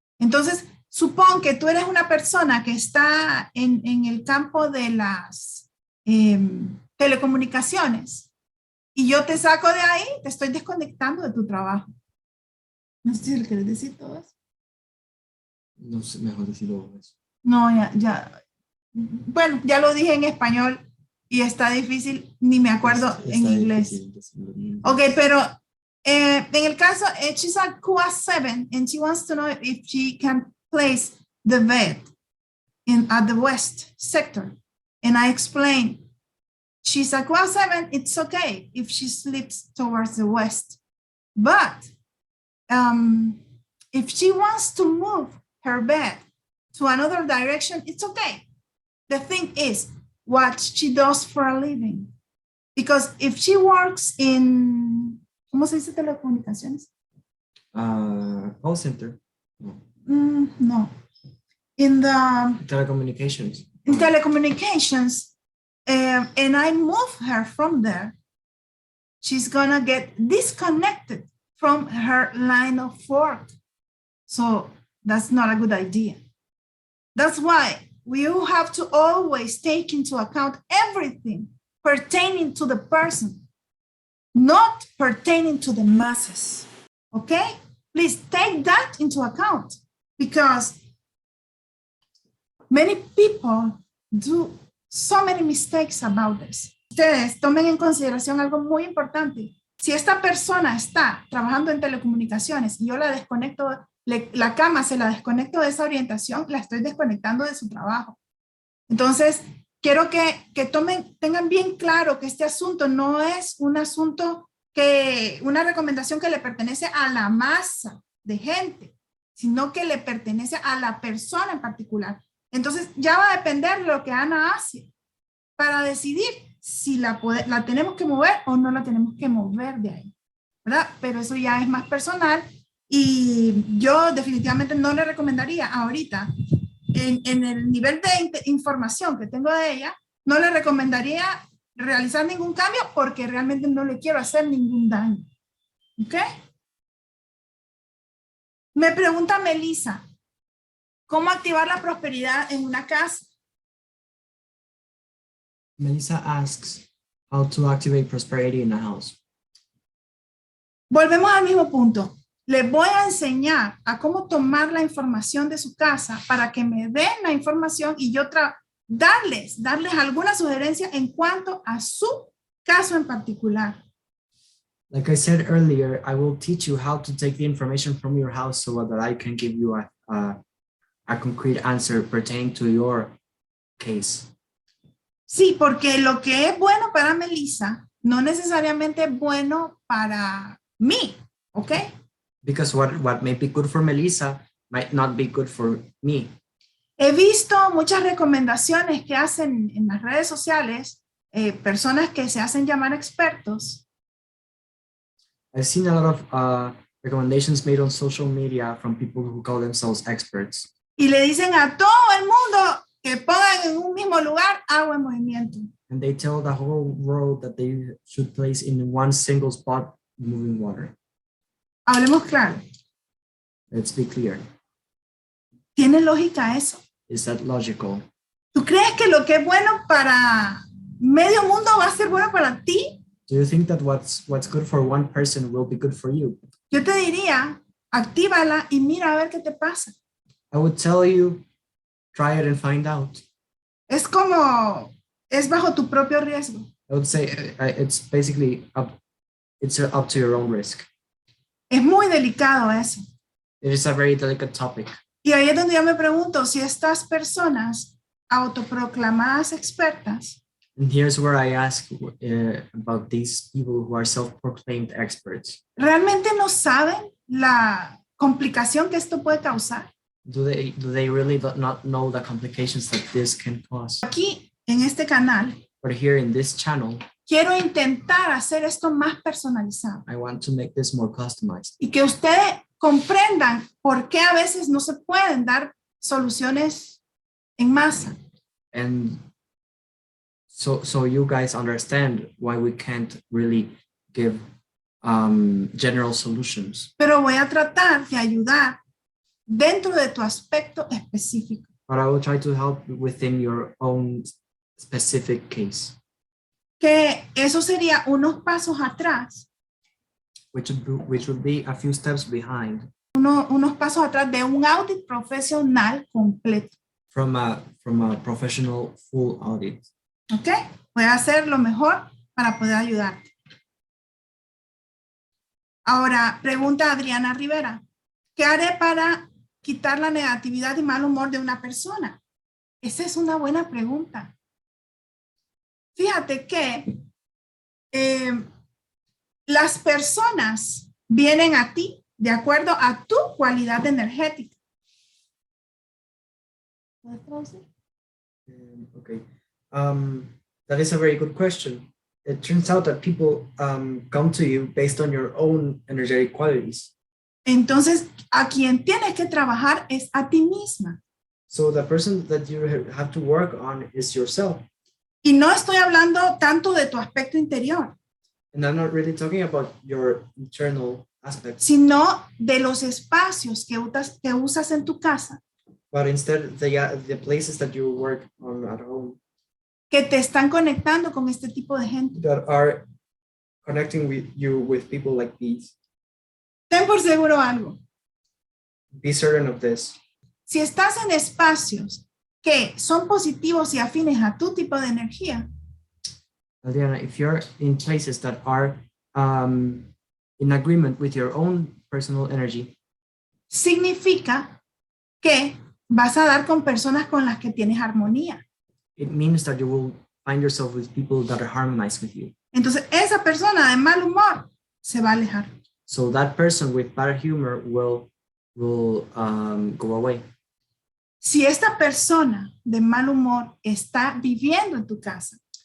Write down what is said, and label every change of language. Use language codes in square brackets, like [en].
[es] Entonces, supón que tú eres una persona que está en el campo de las telecomunicaciones y yo te saco de ahí, te estoy desconectando de tu trabajo. No sé si le quieres decir todo eso. No sé, mejor decirlo eso. No, ya. Bueno, ya lo dije en español y está difícil, ni me acuerdo en inglés. [en] Ok, [es] pero en el caso, [en] she's a Kua 7 and she wants to know if she can place the bed at the west sector. And I explained, she's a Kua 7, it's okay if she sleeps towards the west. But if she wants to move her bed to another direction, it's okay. The thing is what she does for a living. Because if she works in, [es] ¿cómo se dice telecomunicaciones? [en] Call center. No. In the Telecommunications. in telecommunications, and I move her from there, she's gonna get disconnected from her line of work. So that's not a good idea. That's why we have to always take into account everything pertaining to the person, not pertaining to the masses. Okay? Please take that into account because many people do so many mistakes about this. [es] Ustedes tomen en consideración algo muy importante. Si esta persona está trabajando en telecomunicaciones y yo la desconecto, la cama se la desconecto de esa orientación, la estoy desconectando de su trabajo. Entonces, quiero que tengan bien claro que este asunto no es un asunto una recomendación que le pertenece a la masa de gente, sino que le pertenece a la persona en particular. Entonces, ya va a depender de lo que Ana hace para decidir si la tenemos que mover o no la tenemos que mover de ahí, ¿verdad? Pero eso ya es más personal y yo definitivamente no le recomendaría ahorita, en el nivel de información que tengo de ella, no le recomendaría realizar ningún cambio porque realmente no le quiero hacer ningún daño. ¿Ok? Me pregunta Melissa, ¿cómo activar la prosperidad en una casa? [en] Melissa asks how to activate prosperity in a house. [es] Volvemos al mismo punto. Les voy a enseñar a cómo tomar la información de su casa para que me den la información y yo darles alguna sugerencia en cuanto a su caso en particular. [en] Like I said earlier, I will teach you how to take the information from your house so that I can give you a concrete answer pertaining to your case. [es] Sí, porque lo que es bueno para Melissa no necesariamente es bueno para mí, ¿ok? [en] Because what may be good for Melissa might not be good for me. [es] He visto muchas recomendaciones que hacen en las redes sociales, personas que se hacen llamar expertos. [en] I've seen a lot of recommendations made on social media from people who call themselves experts. [es] Y le dicen a todo el mundo que pongan en un mismo lugar agua en movimiento. [en] And they tell the whole world that they should place in one single spot moving water. [es] Hablemos claro. [en] Let's be clear. [es] ¿Tiene lógica eso? [en] Is that logical? [es] ¿Tú crees que lo que es bueno para medio mundo va a ser bueno para ti? [en] Do you think that what's good for one person will be good for you? [es] Yo te diría, actívala y mira a ver qué te pasa. [en] I would tell you, try it and find out. [es] Es bajo tu propio riesgo. [en] I would say it's basically up to your own risk. [es] Es muy delicado eso. [en] It is a very delicate topic. [es] Y ahí es donde yo me pregunto si estas personas autoproclamadas expertas [en] And here's where I ask about these people who are self-proclaimed experts. [es] realmente no saben la complicación que esto puede causar. [en] Do they really not know the complications that this can cause? [es] Aquí en este canal [en] But here in this channel, [es] quiero intentar hacer esto más personalizado [en] I want to make this more customized. [es] y que ustedes comprendan por qué a veces no se pueden dar soluciones en masa. [en] And so you guys understand why we can't really give general solutions. [es] Pero voy a tratar de ayudar dentro de tu aspecto específico. [en] But I will try to help within your own specific case, [es] Que eso sería unos pasos atrás, [en] which would be a few steps behind [es] unos pasos atrás de un audit profesional completo. [en] from a professional full audit. ¿Ok? [es] Voy a hacer lo mejor para poder ayudarte. Ahora, pregunta Adriana Rivera. ¿Qué haré para quitar la negatividad y mal humor de una persona? Esa es una buena pregunta. Fíjate que las personas vienen a ti de acuerdo a tu cualidad energética. ¿Puedes traducir? [en] Okay, that is a very good question. It turns out that people come to you based on your own energetic qualities. [es] Entonces, a quien tienes que trabajar es a ti misma. [en] So the person that you have to work on is yourself. [es] Y no estoy hablando tanto de tu aspecto interior, [en] And I'm not really talking about your internal aspects, [es] sino de los espacios que usas en tu casa [en] but instead the places that you work on at home [es] que te están conectando con este tipo de gente. [en] that are connecting with you with people like these. [es] Ten por seguro algo. [en] Be certain of this. [es] Si estás en espacios que son positivos y afines a tu tipo de energía, [en] Adriana, if you're in places that are in agreement with your own personal energy, [es] significa que vas a dar con personas con las que tienes armonía. [en] it means that you will find yourself with people that are harmonized with you. [es] Entonces, esa persona de mal humor se va a alejar. [en] So that person with bad humor will go away. [es] Si esta persona de mal humor está viviendo en tu casa,